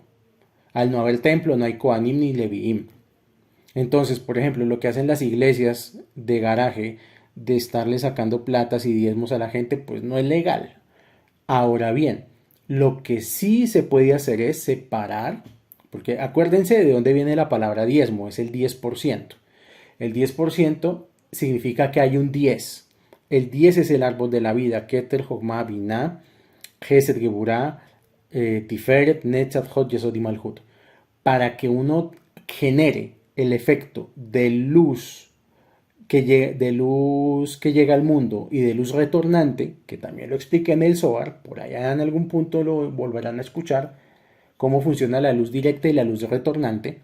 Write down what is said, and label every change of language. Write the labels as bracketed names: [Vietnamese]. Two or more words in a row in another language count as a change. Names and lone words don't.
[Spanish] Al no haber templo no hay Kohanim ni Leviim. Entonces, por ejemplo, lo que hacen las iglesias de garaje de estarle sacando platas y diezmos a la gente, pues no es legal. Ahora bien, lo que sí se puede hacer es separar, porque acuérdense de dónde viene la palabra diezmo, es el 10%. El 10% significa que hay un 10. El 10 es el árbol de la vida. Keter, Jogma, Binah, Gesed, Geburah, Tiferet, Netzat, Hod, Yesod y Malhut. Para que uno genere el efecto de luz que llega al mundo y de luz retornante, que también lo expliqué en el Zohar, por allá en algún punto lo volverán a escuchar, cómo funciona la luz directa y la luz retornante.